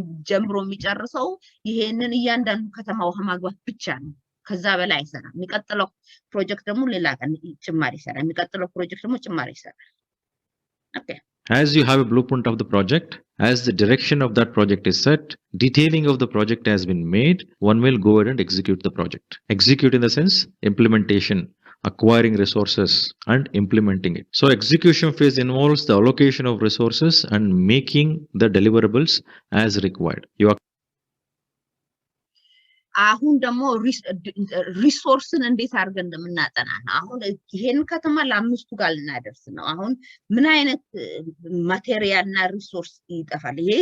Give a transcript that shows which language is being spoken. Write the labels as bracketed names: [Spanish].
[Amharic] ጀምሮ የሚጨርሰው ይሄንን እያንዳንዱ ከተማ ውሃ ማግባት ብቻ ነው። ከዛ በላይ አይሰራም። የሚቀጥለው ፕሮጀክት ደግሞ ሌላ ቀን ጭማሪ ይሰራል። የሚቀጥለው ፕሮጀክት ደግሞ ጭማሪ ይሰራል። Okay. [English] As you have a blueprint of the project, as the direction of that project is set, detailing of the project has been made, one will go ahead and execute the project. Execute in the sense implementation, acquiring resources and implementing it. So execution phase involves the allocation of resources and making the deliverables as required. [Amharic] አሁን ደግሞ ሪሶርስን እንዴት አድርገን እንደምናጠና ነው። አሁን ይሄን ከተማ ለ5ቱ ጋር ልናደርስ ነው። አሁን ምን አይነት ማቴሪያልና ሪሶርስ ይጠፋል?